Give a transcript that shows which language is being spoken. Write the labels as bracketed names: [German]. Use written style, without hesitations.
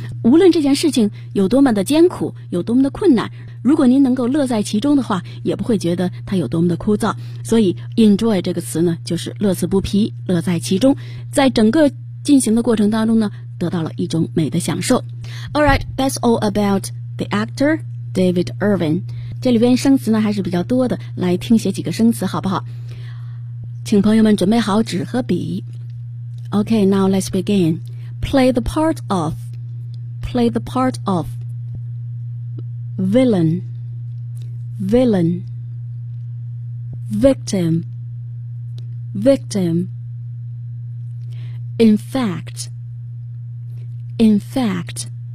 [Chinese] 无论这件事情有多么的艰苦，有多么的困难，如果您能够乐在其中的话，也不会觉得它有多么的枯燥。所以 enjoy 这个词呢就是乐此不疲，乐在其中，在整个进行的过程当中呢得到了一种美的享受。 [English] Alright, that's all about the actor David Irwin. [Chinese] 这里边生词呢还是比较多的，来听写几个生词好不好？请朋友们准备好纸和笔。 [English] OK, now let's begin. Play the part of, play the part ofVillain, villain, victim, victim, in fact,